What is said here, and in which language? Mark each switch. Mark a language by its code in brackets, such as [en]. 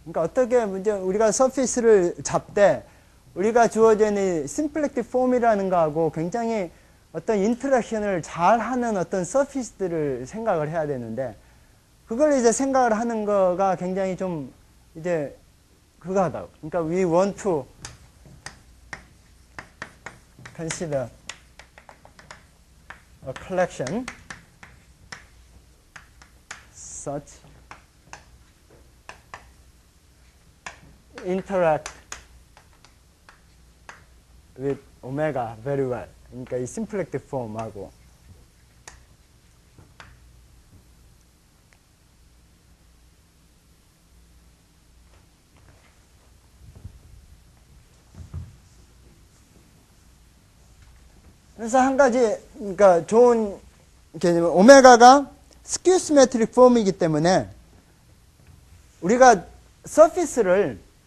[ko] 그러니까 어떻게 우리가 서피스를 잡되 우리가 주어진 이 심플렉틱 폼이라는 거하고 굉장히 어떤 인터랙션을 잘 하는 어떤 서피스들을 생각을 해야 되는데, 그걸 이제 생각을 하는 거가 굉장히 좀 이제 그거 하다고. [en] 그러니까 we want to consider a collection such interact with omega very well. [ko] 그러니까 이 심플렉틱 폼하고 그래서 한 가지 그러니까 좋은 개념은 오메가가 스큐 시메트릭 폼이기 때문에 우리가 서피스를